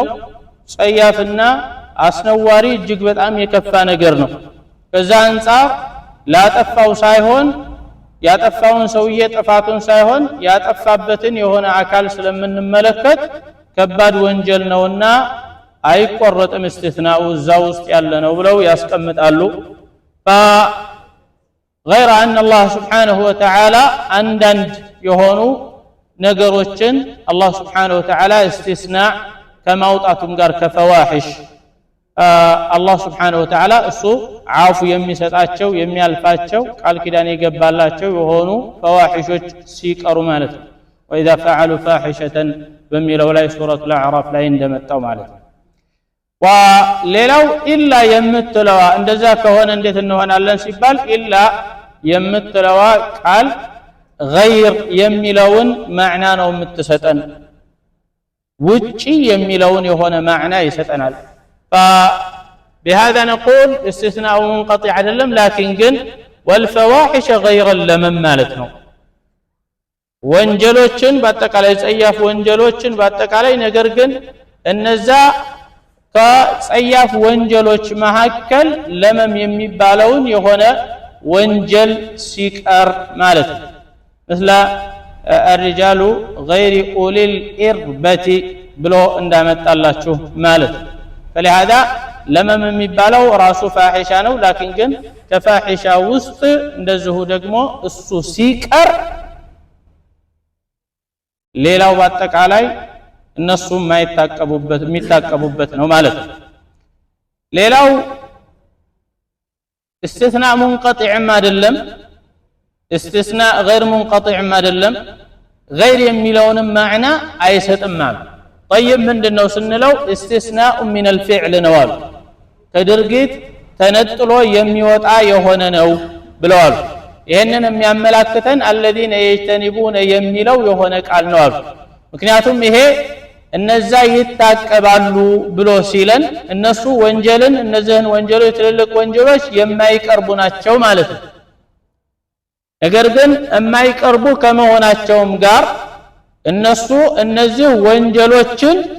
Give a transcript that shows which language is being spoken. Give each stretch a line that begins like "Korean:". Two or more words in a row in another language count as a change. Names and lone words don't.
Amharic: ጸያፍና አስነዋሪ እጅግ በጣም የከፋ ነገር ነው። ከዛ አንፃር ላጠፋው ሳይሆን ያጠፋውን ሰውዬ ጥፋቱን ሳይሆን ያጠፋበትን የሆነ አካል ስለምንመለከት ከባድ ወንጀል ነውና አይቆረጥም استثناء እዛው ውስጥ ያለ ነው ብለው ያስቀምጣሉ።
Arabic: غير أن الله سبحانه وتعالى عندند
Amharic: የሆኑ ነገሮችን አላህ
Arabic: سبحانه وتعالى
Amharic: استثناء ከማውጣቱም ጋር ከፈዋሂሽ አላህ
Arabic: سبحانه وتعالى
Amharic: እሱ ዓፉ የሚሰጣቸው የሚያልፋቸው ቃል ኪዳን የገባላቸው የሆኑ ፈዋሂሾች ሲቀሩ ማለት ነው።
Arabic: وإذا فعلوا فاحشة
Amharic: በሚለው ላይ ሱረቱ አልአዕራፍ ላይ እንደመጣው ማለት ነው። ወሌላው ኢላ የምትለዋ እንደዛ ከሆነ እንዴት እንሆናለን ሲባል ኢላ የምትለዋ ቃል غير የሚለውን ማዕና ነው የምትሰጠን፣ ውጪ የሚለውን የሆነ ማዕና ይሰጠናል።
Arabic: فبهذا نقول استثناء منقطع አይደለም لكن ግን والفواحش غير اللمم
Amharic: ማለት ነው። ወንጀሎችን በአጠቃላይ ጸያፍ ወንጀሎችን በአጠቃላይ ነገር ግን እነዛ ከጸያፍ ወንጀሎች መካከል ለመም የሚባለውን የሆነ ወንጀል ሲቀር ማለት ነው።
Arabic: مثل الرجال غير أولي الإربة
Amharic: ብሎ እንዳመጣላችሁ ማለት ነው። فلهذا ለመም የሚባለው ራሱ ፋሒሻ ነው። لكن ግን ከፋሒሻ ውስጥ እንደዚሁ ደግሞ እሱ ሲቀር ሌላው በአጠቃላይ እነሱ የሚታቀቡበት ነው ማለት ነው። ሌላው
Arabic: استثناء منقطع
Amharic: አይደለም፣
Arabic: استثناء غير منقطع
Amharic: አይደለም። غير የሚለውን ማዕና አይሰጥም ማለት طيب ምንድነው ስንለው
Arabic: استثناء من الفعل
Amharic: ነው አሉ። ከድርጊት ተነጥሎ የሚወጣ የሆነ ነው ብለዋል። ይሄንን የሚያመላክተን
Arabic: الذين يجتنبون
Amharic: የሚለው የሆነ ቃል ነው አሉ። ምክንያቱም ይሄ እነዛ ይታቀባሉ ብሎ ሲለን እነሱ ወንጀልን እነዚህን ወንጀሎች ትልልቅ ወንጀሎች የማይቀርቡ ናቸው ማለት ነው። ነገር ግን የማይቀርቡ ከመሆናቸውም ጋር እነሱ እነዚህ ወንጀሎችን